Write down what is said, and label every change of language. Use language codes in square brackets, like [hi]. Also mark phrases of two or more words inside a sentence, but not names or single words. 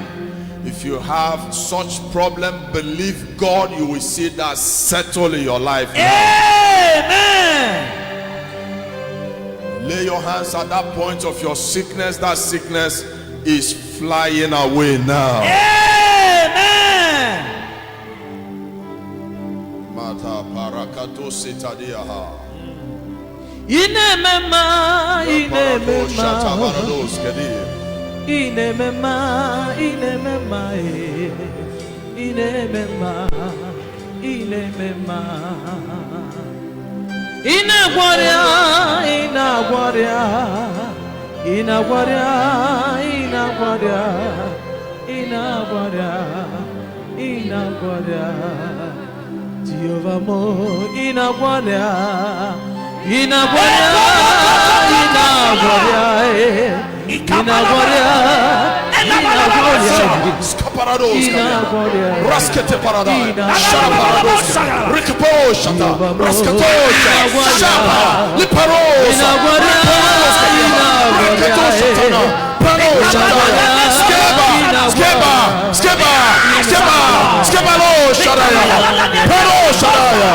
[en] If you have such problem, believe God, you will see that settle in your life now. Amen. Lay your hands at that point of your sickness. That sickness is flying away now. Amen. Mata parakato sitadiaha. Inemema, inemema, inemema, inemema, inemema. Inagwaria, inagwaria, inagwaria, inagwaria, inagwaria, inagwaria. Jehovah mo, inagwaria, inagwaria, inagwaria, inagwaria. Raskete paradai, Shaparados, Rikipo Shata, Raskatosha, Shapa, Liparosa, Riketo Shatana, Pano Shataya, Skeba, Skebalo Shataya, Pano Shataya.